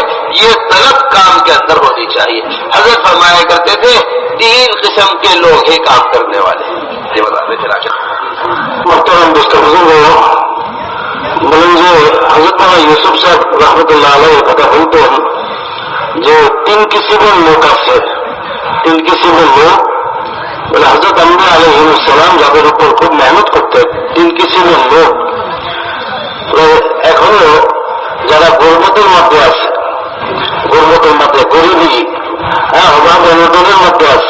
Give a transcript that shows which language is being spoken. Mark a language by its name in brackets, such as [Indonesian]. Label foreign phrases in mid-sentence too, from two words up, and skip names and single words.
[Urdu] یہ طلب کام کے اندر ہونی چاہیے. حضرت فرمایا کرتے تھے 3 قسم کے لوگ ہیں کام کرنے والے. یہ بتا دیں چلا کے محترم دوست بزرگوں، حضرت یوسف صاحب رحمت اللہ علیہ কথা بولتے ہیں جو 3 قسم لوگ আছে. [Bangla] 3 قسم লোক বলে হযরত আম্বিয়া আলাইহিস সালাম যাদের উপর খুব মেহনত করতেন. 3 কিসিমের লোক এখনো যারা গর্বতের মধ্যে আছে, গর্বতের মধ্যে গরিবী, অভাব অনটনের মধ্যে আছে.